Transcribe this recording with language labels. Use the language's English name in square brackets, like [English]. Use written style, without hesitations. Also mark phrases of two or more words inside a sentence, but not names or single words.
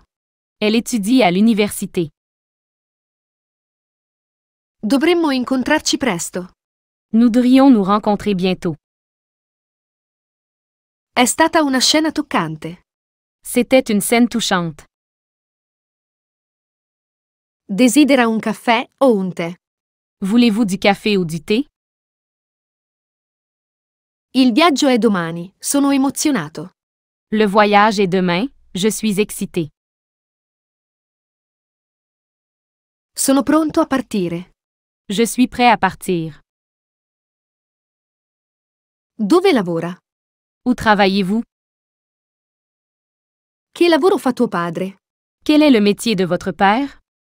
[French] Elle étudie à l'université. [Italian] Dovremmo incontrarci presto. [French] Nous devrions nous rencontrer bientôt. [Italian] È stata una scena toccante. [French] C'était une scène touchante. [Italian] Desidera un caffè o un tè? [French] Voulez-vous du café ou du thé? [Italian] Il viaggio è domani, sono emozionato. [French] Le voyage est demain, je suis excité. [Italian] Sono pronto a partire. [French] Je suis prêt à partir. [Italian] Dove lavora? [French] Où travaillez-vous? [Italian] Che lavoro fa tuo padre? [French] Quel est le métier de votre père?